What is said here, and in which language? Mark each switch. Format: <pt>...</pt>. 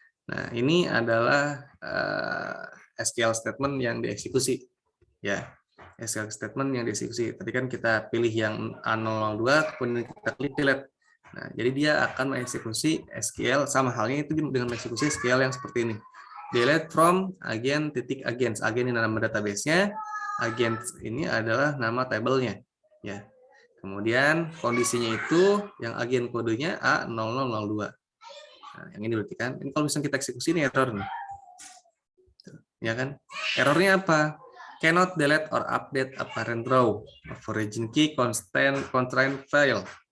<id>Nah, ini adalah SQL statement yang dieksekusi. Ya, SQL statement yang dieksekusi. Tadi kan kita pilih yang A002, kemudian kita klik delete. Nah, jadi dia akan mengeksekusi SQL sama halnya itu dengan mengeksekusi SQL yang seperti ini.</id> <en>Delete from agent titik agents.</en> <id>Agent ini nama database-nya, agents ini adalah nama tabelnya. Ya. Kemudian kondisinya itu yang agen kodenya A0002. Nah, yang ini berarti kan, ini kalau misalnya kita eksekusi ini error nih. Ya kan? Errornya apa?</id> <en>Cannot delete or update a parent row of origin key constraint file.</en>